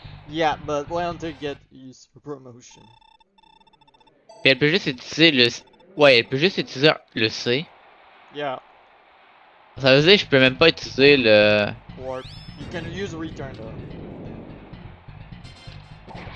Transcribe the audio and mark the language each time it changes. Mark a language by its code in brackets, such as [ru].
[en] Yeah, but Leon did get used for promotion. [fr] Puis elle peut juste utiliser le. Ouais, elle peut juste utiliser le C. [en] Yeah. [fr] Ça veut dire que je peux même pas utiliser le. [en] Or you can use return though.